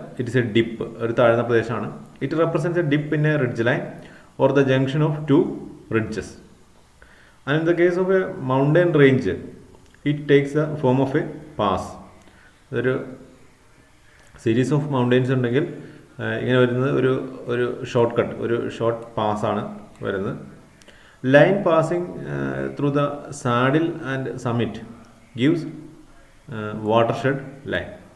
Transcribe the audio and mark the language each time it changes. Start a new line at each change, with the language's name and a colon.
English: it is a dip,
Malayalam: ഒരു താഴ്ന്ന പ്രദേശമാണ്.
English: It represents a dip in a ridge line or the junction of 2 ridges. And in the case of a mountain range, it takes the form of a pass.
Malayalam: അതൊരു
English: series of mountains
Malayalam: ഉണ്ടെങ്കിൽ ഇങ്ങനെ വരുന്നത് ഒരു short cut, ഒരു short പാസ്സാണ് വരുന്നത്.
English: Line passing through the saddle and summit gives watershed line.